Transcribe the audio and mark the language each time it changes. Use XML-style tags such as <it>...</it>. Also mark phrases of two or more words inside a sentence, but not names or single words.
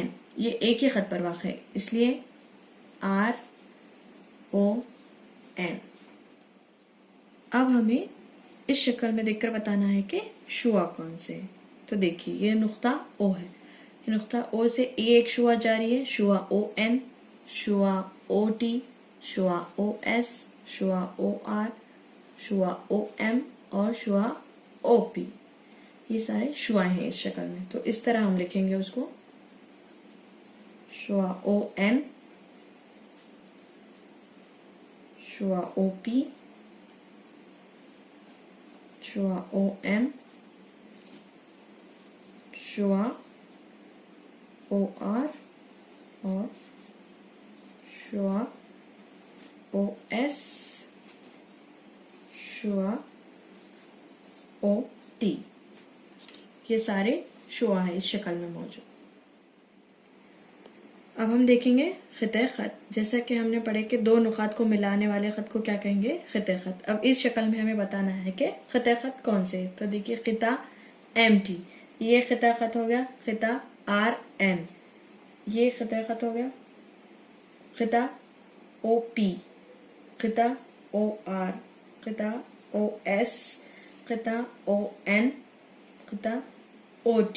<ur>یہ ایک ہی خط پر واقع ہے, اس لیے آر او این. اب ہمیں اس شکل میں دیکھ کر بتانا ہے کہ شعاع کون سے. تو دیکھیے یہ نقطہ او ہے, یہ نقطہ او سے ایک شعاع جاری ہے, شعاع او این, شعاع او ٹی, شعاع او ایس, شعاع او آر, شعاع او ایم اور شعاع او پی. یہ سارے شعاع ہیں اس شکل میں. تو اس طرح ہم لکھیں گے اس کو, شعاع او این, شعاع او پی, شعاع او ایم, شعاع او آر اور شعاع او ایس, شعاع او ٹی. یہ سارے شعاع ہیں اس شکل میں موجود. اب ہم دیکھیں گے خطۂ خط. جیسا کہ ہم نے پڑھے کہ 2 نقاط کو ملانے والے خط کو کیا کہیں گے, خطۂ خط. اب اس شکل میں ہمیں بتانا ہے کہ خطۂ خط کون سے. تو دیکھیے خطہ ایم ٹی یہ خطۂ خط ہو گیا, خطہ آر این یہ خطۂ خط ہو گیا, خطہ او پی, خطہ او آر, خطہ او ایس, خطہ او این, خطہ او ٹی.</ur>